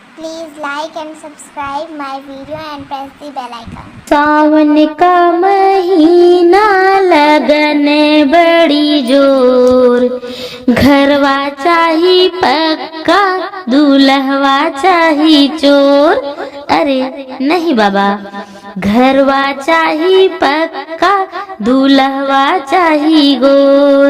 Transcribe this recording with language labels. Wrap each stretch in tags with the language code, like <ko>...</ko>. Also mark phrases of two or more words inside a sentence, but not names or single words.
<en>Please like and subscribe my video and press the bell icon.</en> <bho>सावन का महीना लगने बड़ी जोर, घरवा चाही पक्का दूल्हवा चाही चोर। अरे नहीं बाबा, घरवा चाही पक्का दूल्हवा चाही गोर।</bho>